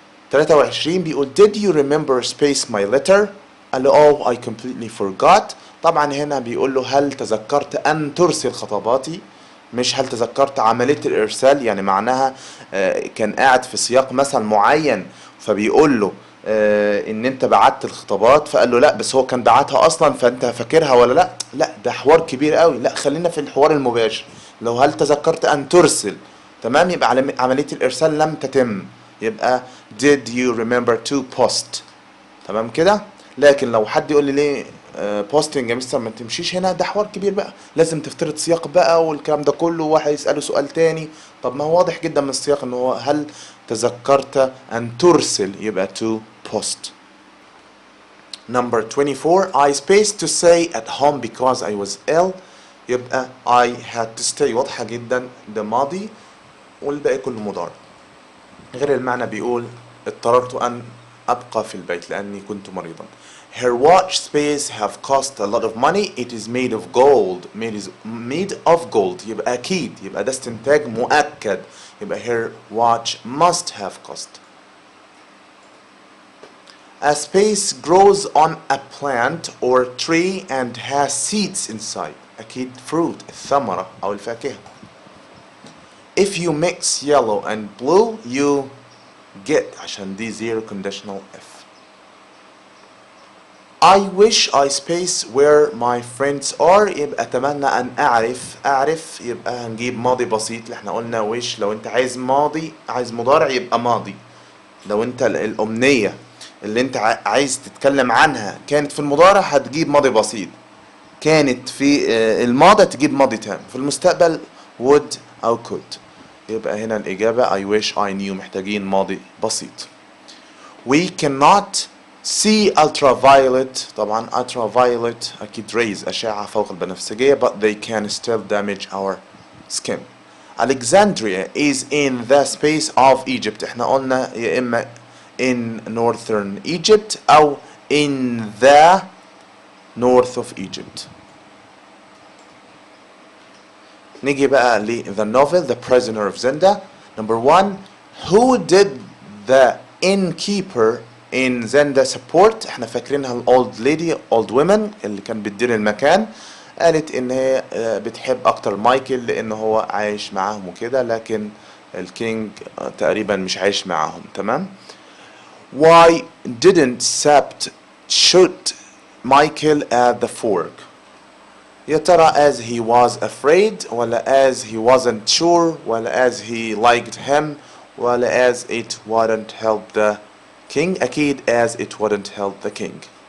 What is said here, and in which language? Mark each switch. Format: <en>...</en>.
<en>23</en> <ar>بيقول</ar> <en>did you remember space my letter؟</en> <ar>قال له</ar> <en>oh I completely forgot.</en> <ar>طبعا هنا بيقول له هل تذكرت أن ترسل خطاباتي، مش هل تذكرت عملية الإرسال. يعني معناها كان قاعد في سياق مثلا معين فبيقول له ان انت بعت الخطابات، فقال له لا بس هو كان بعتها اصلا فانت فاكرها ولا لا ده حوار كبير قوي، لا خلينا في الحوار المباشر. لو هل تذكرت ان ترسل تمام يبقى عملية الارسال لم تتم، يبقى</ar> <en>did you remember to post.</en> <ar>تمام كده؟ لكن لو حد يقول لي ليه بوستنج يا مستر ما تمشيش هنا، ده حوار كبير بقى، لازم تفترض سياق بقى والكلام ده كله، واحد يسأله سؤال تاني. طب ما هو واضح جدا من السياق ان هو هل تذكرت ان ترسل يبقى</ar> <en>to post. Number 24, I spaced to say at home because I was ill.</en> <ar>يبقى</ar> <en>I had to stay</en> <ar>واضحة جدا، ده ماضي والباقي كله مضارع. غير المعنى بيقول اضطررت أن أبقى في البيت لأني كنت مريضا.</ar> <en>Her watch space have cost a lot of money. It is made of gold. Made of gold.</en> <ar>يبقى أكيد، يبقى ده استنتاج مؤكد. يبقى</ar> <en>her watch must have cost. A space grows on a plant or tree and has seeds inside.</en> <ar>أكيد fruit، الثمرة أو الفاكهة.</ar> <en>If you mix yellow and blue you get،</en> <ar>عشان دي</ar> <en>zero conditional if. I wish I space where my friends are.</en> <ar>يبقى أتمنى أن أعرف يبقى هنجيب ماضي بسيط اللي احنا قلنا wish. لو أنت عايز ماضي، عايز مضارع يبقى ماضي. لو أنت الأمنية اللي أنت عايز تتكلم عنها كانت في المضارع هتجيب ماضي بسيط، كانت في الماضي تجيب ماضي تام، في المستقبل would أو could. يبقى هنا الإجابة</ar> <en>I wish I knew،</en> <ar>محتاجين ماضي بسيط.</ar> <en>We cannot see ultraviolet. طبعا ultraviolet أكيد rays،</en> <ar>أشعة فوق البنفسجية،</ar> <en>but they can still damage our skin. Alexandria is in the space of Egypt.</en> <ar>احنا قلنا يا إما</ar> <en>in northern Egypt أو in the north of Egypt.</en> <ar>نيجي بقى ل the novel The Prisoner of Zenda.</ar> <en>Number 1, who did the innkeeper in Zenda support؟</en> <ar>احنا فاكرينها ال</ar> <en>old lady old women</en> <ar>اللي كان بتدير المكان، قالت ان هي بتحب اكتر مايكل لان هو عايش معاهم وكده، لكن الكينج تقريبا مش عايش معاهم. تمام.</ar> <en>Why didn't Sept shoot Michael at the fork؟</en> <ar>يا ترى</ar> <en>as he was afraid ولا as he wasn't sure ولا as he liked him ولا as it wouldn't help the king؟ أكيد as it wouldn't help the king.</en>